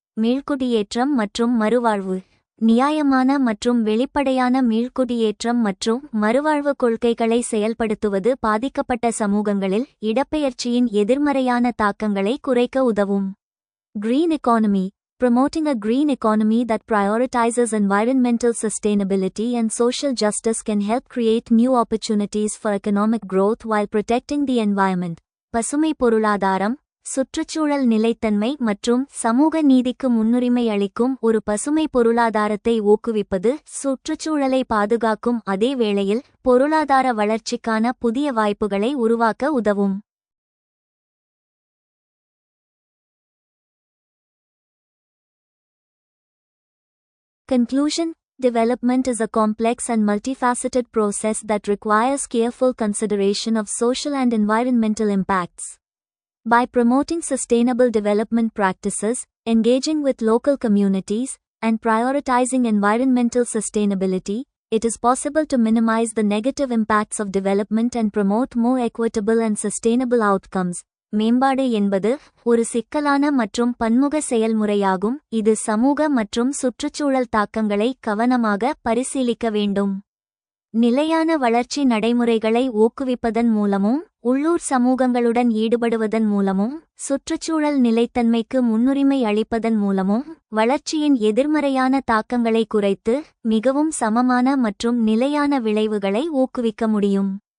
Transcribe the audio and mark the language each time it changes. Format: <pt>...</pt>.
<ta>மீள்குடியேற்றம் மற்றும் மறுவாழ்வு. நியாயமான மற்றும் வெளிப்படையான மீள்குடியேற்றம் மற்றும் மறுவாழ்வு கொள்கைகளை செயல்படுத்துவது பாதிக்கப்பட்ட சமூகங்களில் இடப்பெயர்ச்சியின் எதிர்மறையான தாக்கங்களை குறைக்க உதவும்.</ta> <en>Green economy. Promoting a green economy that prioritizes environmental sustainability and social justice can help create new opportunities for economic growth while protecting the environment.</en> <ta>பசுமை பொருளாதாரம். சுற்றுச்சூழல் நிலைத்தன்மை மற்றும் சமூக நீதிக்கு முன்னுரிமை அளிக்கும் ஒரு பசுமை பொருளாதாரத்தை ஊக்குவிப்பது சுற்றுச்சூழலை பாதுகாக்கும் அதே வேளையில் பொருளாதார வளர்ச்சிக்கான புதிய வாய்ப்புகளை உருவாக்க உதவும்.</ta> <en>Conclusion. Development is a complex and multifaceted process that requires careful consideration of social and environmental impacts. By promoting sustainable development practices, engaging with local communities, and prioritizing environmental sustainability, it is possible to minimize the negative impacts of development and promote more equitable and sustainable outcomes.</en> <ta>மேம்பாடு என்பது ஒரு சிக்கலான மற்றும் பன்முக செயல்முறையாகும், இது சமூக மற்றும் சுற்றுச்சூழல் தாக்கங்களை கவனமாக பரிசீலிக்க வேண்டும். நிலையான வளர்ச்சி நடைமுறைகளை ஊக்குவிப்பதன் மூலமும் உள்ளூர் சமூகங்களுடன் ஈடுபடுவதன் மூலமும் சுற்றுச்சூழல் நிலைத்தன்மைக்கு முன்னுரிமை அளிப்பதன் மூலமும் வளர்ச்சியின் எதிர்மறையான தாக்கங்களை குறைத்து மிகவும் சமமான மற்றும் நிலையான விளைவுகளை ஊக்குவிக்க முடியும்.</ta>